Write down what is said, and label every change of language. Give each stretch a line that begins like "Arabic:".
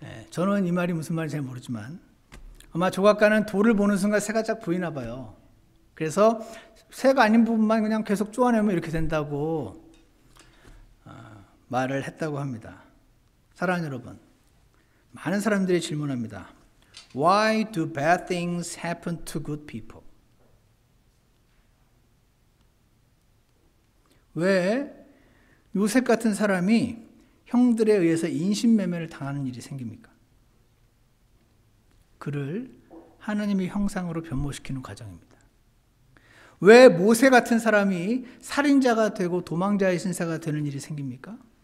Korean: 저는 이 말이 무슨 말인지 잘 모르지만 아마 조각가는 돌을 보는 순간 새가 쫙 보이나 봐요. 그래서 새가 아닌 부분만 그냥 계속 쪼아내면 이렇게 된다고 말을 했다고 합니다. 사랑하는 여러분, 많은 사람들이 질문합니다.
English: Why do bad things happen to good people?
Korean: 왜 요셉 같은 사람이 형들에 의해서 인신매매를 당하는 일이 생깁니까? 그를 하나님의 형상으로 변모시키는 과정입니다. 왜 모세 같은 사람이 살인자가 되고 도망자의 신세가 되는 일이 생깁니까?